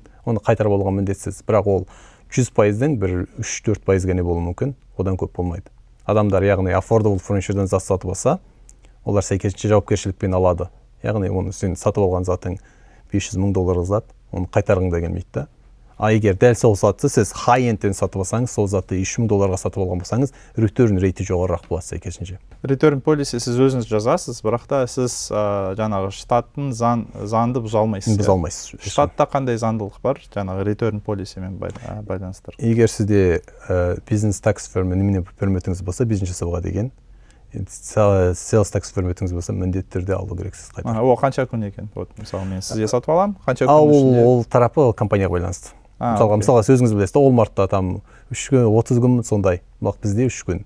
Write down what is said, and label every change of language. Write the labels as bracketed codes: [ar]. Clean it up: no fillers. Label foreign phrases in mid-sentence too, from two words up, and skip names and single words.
[kk] Оны қайтарып алуға міндетсіз. Бірақ ол 100%-ден бір 3-4% ғана болуы мүмкін, одан көп болмайды. Адамдар, яғни [en] affordable furniture'дан [kk] зат сатып алса, олар сәйкесінше жауапкершілікпен алады. Яғни оны сен сатып алған затың $500,000 зат, оны қайтарғың да келмейді да. А егер дәл сол затты сіз high-endтен сатып алсаңыз, сол затты $3,000 сатып алған болсаңыз, return рейті жоғарырақ болады сәйкесінше. [en] Return policy [kk] сіз өзіңіз жазасыз, бірақ та сіз жаңағы штаттың заңды бұза алмайсыз. Бұза алмайсыз. Штатта қандай заңдылық бар жаңағы [en] return policyмен [kk] байланыстыр? Егер сізде бизнес [en] tax firm [kk] немене пермитіңіз болса, бизнес жасауға деген, [en] sales tax [kk] пермитіңіз болса, міндетті түрде алу керексіз қайтарып. Ол қанша күн екен? Вот, мысалы мен сізге сатып аламын, қанша күн ішінде? Ол тарапы компанияға байланысты. Мысалға сөзіңіз білесіз, Walmartта там 3 күн, 30 күн сондай. Бірақ бізде 3 күн.